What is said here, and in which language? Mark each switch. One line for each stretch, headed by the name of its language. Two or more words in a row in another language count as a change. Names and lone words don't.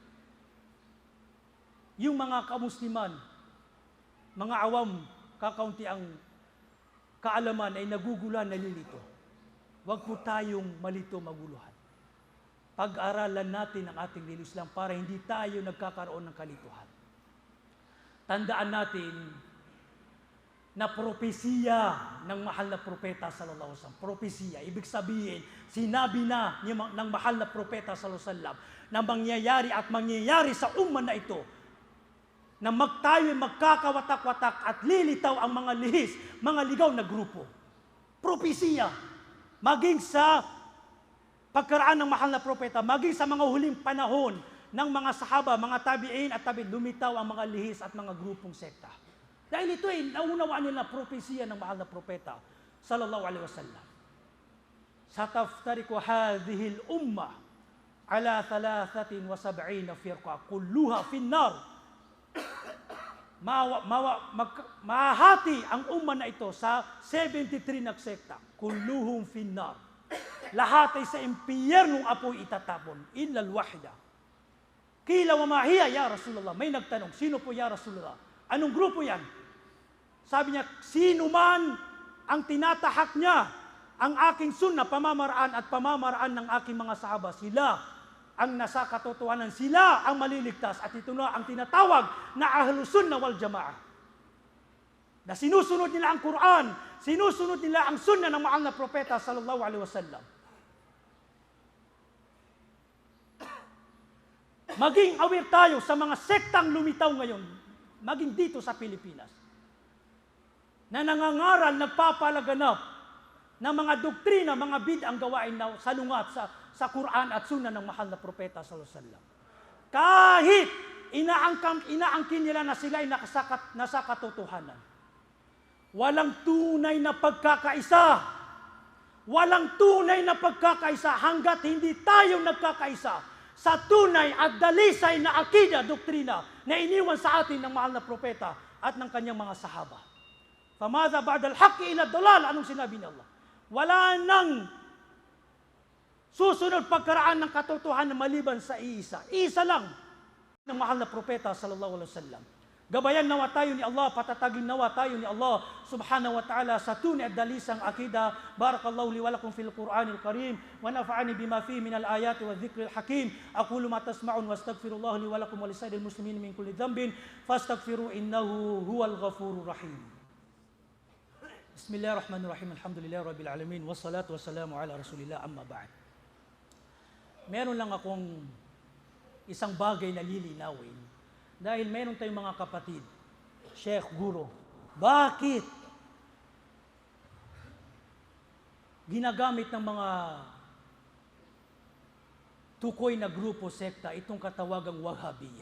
Filipino: Yung mga kamusliman, mga awam, kakaunti ang kaalaman ay naguguluhan, nalilito. Huwag po tayong malito, maguluhan. Pag-aralan natin ang ating Islam para hindi tayo nagkakaroon ng kalituhan. Tandaan natin na propesiya ng mahal na propeta
Arabic: صلى الله عليه وسلم.
Filipino: Propesiya, ibig sabihin, sinabi na ng mahal na propeta
Arabic: صلى الله عليه وسلم
Filipino: na mangyayari at mangyayari sa umma na ito na tayo magkakawatak-watak at lilitaw ang mga lihis, mga ligaw na grupo. Propesiya, maging sa pagkaraan ng mahal na propeta, maging sa mga huling panahon ng mga sahaba, mga tabi'in at tabi'in, lumitaw ang mga lihis at mga grupong sekta. Dahil ito ay naunawaan nila propesiya ng mahal na propeta
Arabic: صلى الله عليه وسلم. ستفترق هذه الأمة على 73 فرقة كلها في النار.
Filipino: Mahati ang umma na ito sa 73 na sekta,
Arabic: كلهم في النار.
Filipino: Lahat ay sa impyernong apoy itatapon,
Arabic: إلا الواحدة. قيل وما هي يا رسول الله.
Filipino: May nagtanong, sino po
Arabic: يا رسول الله?
Filipino: Anong grupo yan? Sabi niya, sino man ang tinatahak niya ang aking sunna, pamamaraan at pamamaraan ng aking mga sahaba, sila ang nasa katotohanan, sila ang maliligtas. At ito na ang tinatawag na
Arabic: أهل السنة والجماعة.
Filipino: Na sinusunod nila ang Quran, sinusunod nila ang sunna ng mahal na propeta
Arabic: صلى الله عليه وسلم.
Filipino: Maging aware tayo sa mga sektang lumitaw ngayon, maging dito sa Pilipinas, na nangangaral, nagpapalaganap ng mga doktrina, mga bid'ang gawain na salungat sa Quran at Sunnah ng mahal na propeta
Arabic: صلى الله عليه وسلم.
Filipino: Kahit inaangkin nila na sila ay nasa katotohanan. Walang tunay na pagkakaisa. Walang tunay na pagkakaisa hanggat hindi tayo nagkakaisa sa tunay at dalisay na akida, doktrina na iniwan sa atin ng mahal na propeta at ng kanyang mga sahaba.
Arabic: فماذا بعد الحق إلا الضلال,
Filipino: anong sinabi ni Allah? Wala nang susunod pagkaraan ng katotohanan maliban sa iisa. Isa lang ng mahal na propeta
Arabic: صلى الله عليه وسلم.
Filipino: Gabayan nawa tayo ni Allah, patatagin nawa tayo ni
Arabic: الله سبحانه وتعالى
Filipino: sa tunay at dalisang akida.
Arabic: بارك الله لي ولكم في القرآن الكريم ونفعني بما فيه من الآيات والذكر الحكيم. أقول ما تسمعون وأستغفر الله لي ولكم ولسائر المسلمين من كل ذنب فاستغفروا إنه هو الغفور الرحيم. بسم الله الرحمن الرحيم. الحمد لله رب العالمين والصلاة والسلام على رسول الله أما بعد.
Filipino: Meron lang akong isang bagay na lilinawin. Dahil meron tayong mga kapatid, Sheikh, Guro, bakit ginagamit ng mga tukoy na grupo, sekta, itong katawagang Wahhabiyya?